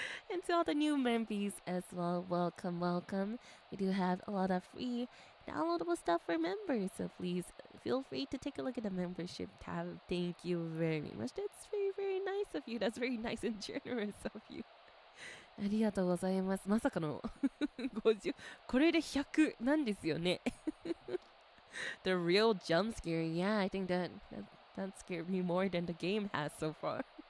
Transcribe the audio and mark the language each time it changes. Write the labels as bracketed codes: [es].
[en] And to all the new members as well, welcome. We do have a lot of free downloadable stuff for members, so please feel free to take a look at the membership tab. Thank you very much. That's very nice of you. That's very nice and generous of you. [ja] ありがとうございます。まさかの50、これで100なんですよね。 [en] The real jump scare, yeah, I think that scared me more than the game has so far.